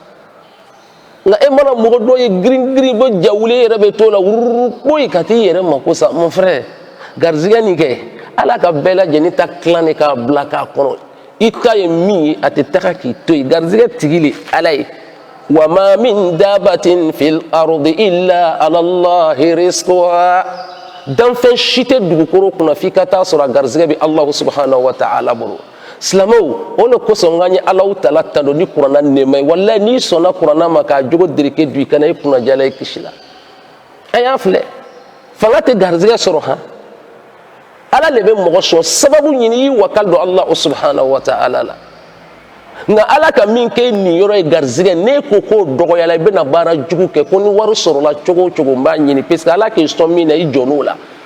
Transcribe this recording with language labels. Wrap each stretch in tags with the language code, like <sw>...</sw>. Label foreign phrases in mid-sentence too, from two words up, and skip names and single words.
<bm>nka e mana mɔgɔ dɔ ye girin-girin bɔ jawule yɛrɛ bɛ to la wururupoyi ka t'i yɛrɛ mako sa</bm> <fr>mon frère</fr> <bm>garizigɛ nin kɛ ala ka bɛɛ lajɛlen ta tilan de k'a bila k'a kɔnɔ i ta ye min ye a tɛ taga k'i to yen garizigɛ tigi le ala ye</bm> <ar>وما من دابة في الأرض إلا على الله رزقها</ar> <bm>danfɛn si tɛ dugukolo kunna f'i ka taa sɔrɔ a garizigɛ bɛ alahu</bm> <ar>سبحانه وتعالى</ar> <bm>bolo silamɛw o de kosɔn k'an ye alahu taala tan don ni kuranna nɛɛma ye walayi n'i sɔnna kuranna ma k'a jogo dereke du i kana i kunna jala i kisi la an y'a filɛ fanga tɛ garizigɛ sɔrɔ han ala le bɛ mɔgɔ sɔn sababu ɲini i wakali don</bm> <ar>الله سبحانه وتعالى</ar> <bm>la nka ala ka min kɛ nin yɔrɔ ye garizigɛ n'e ko k'o dɔgɔyala i bɛna baara jugu kɛ ko ni wari sɔrɔla cogo o cogo n b'a ɲini</bm> <fr>parce que</fr> <bm>ala k'i sɔn min na i jɔ n'o la</bm>